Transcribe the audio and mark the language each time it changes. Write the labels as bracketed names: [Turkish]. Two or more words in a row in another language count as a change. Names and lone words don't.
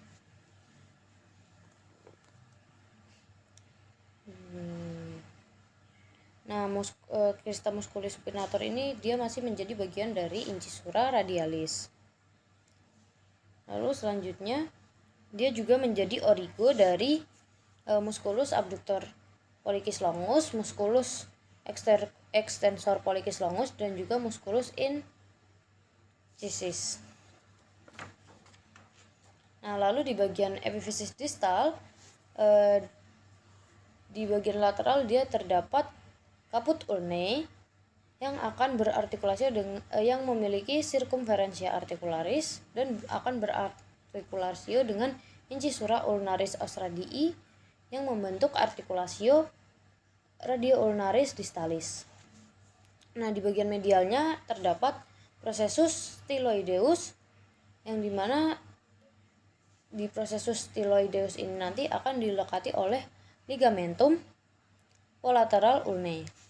[Indonesian] Nah, crista musculi supinator ini dia masih menjadi bagian dari incisura radialis. Lalu selanjutnya dia juga menjadi origo dari musculus abductor pollicis longus, musculus extensor pollicis longus, dan juga musculus incisis. Nah, lalu di bagian epifisis distal, di bagian lateral dia terdapat caput ulnae yang akan berartikulasi dengan yang memiliki circumferentia articularis dan akan berartikulasi dengan incisura ulnaris os radii yang membentuk artikulasio radioulnaris distalis. Nah, di bagian medialnya terdapat processus styloideus, yang dimana di processus styloideus ini nanti akan dilekati oleh ligamentum collateral ulnae.